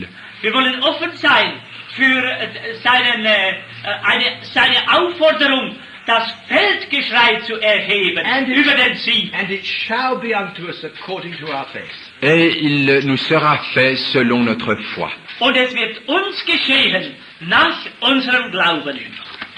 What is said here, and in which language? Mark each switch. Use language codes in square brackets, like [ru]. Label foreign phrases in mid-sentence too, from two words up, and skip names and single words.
[de] Wir wollen offen sein für seine Aufforderung, das Feldgeschrei zu erheben über den Sieg. [en] And it shall be unto us according to our faith. [fr] Et il nous sera fait selon notre foi. [de] Und es wird uns geschehen nach unserem Glauben.